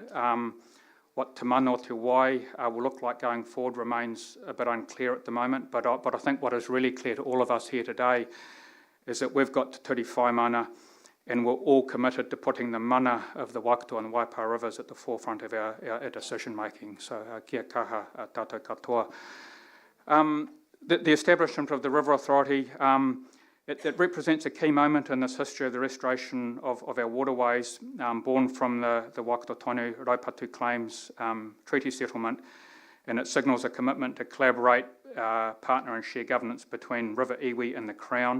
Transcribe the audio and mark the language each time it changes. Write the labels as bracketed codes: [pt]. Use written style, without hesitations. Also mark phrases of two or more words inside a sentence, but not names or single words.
[en] What Te Mana o Te Wai will look like going forward remains a bit unclear at the moment, but I think what is really clear to all of us here today is that we've got Te Ture Whaimana, and we're all committed to putting the mana of the Waikato and Waipa rivers at the forefront of our decision-making. So, [mi] kia kaha tātou katoa. [en] The establishment of the River Authority, it represents a key moment in this history of the restoration of our waterways, born from the Waikato Tonu Raupatu Claims Treaty Settlement, and it signals a commitment to collaborate, partner and share governance between River Iwi and the Crown.